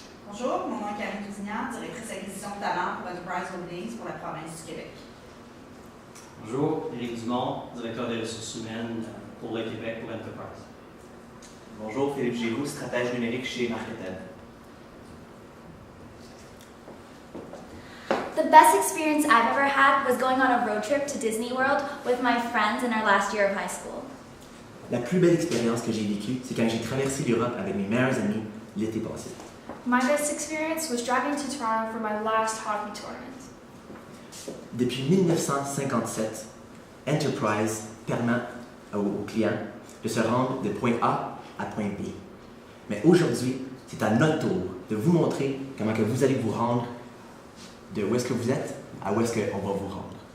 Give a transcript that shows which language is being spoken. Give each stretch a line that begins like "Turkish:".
French: Bonjour, mon nom est Karine Tousignan, directrice acquisition de talent pour Enterprise Holdings pour la province du Québec. Bonjour, Éric Dumont, directeur des ressources humaines pour le Québec pour Enterprise. Bonjour, Philippe Giroux, stratège numérique chez Marketed.
English: The best experience I've ever had was going on a road trip to Disney World with my friends in our last year of high school.
French: La plus belle expérience que j'ai vécue, c'est quand j'ai traversé l'Europe avec mes meilleurs amis l'été passé.
English: My best experience was driving to Toronto for my last hockey tournament.
French: Depuis 1957, Enterprise permet aux clients de se rendre de point A à point B. Mais aujourd'hui, c'est à notre tour de vous montrer comment que vous allez vous rendre de où est-ce que vous êtes à où est-ce qu'on va vous rendre.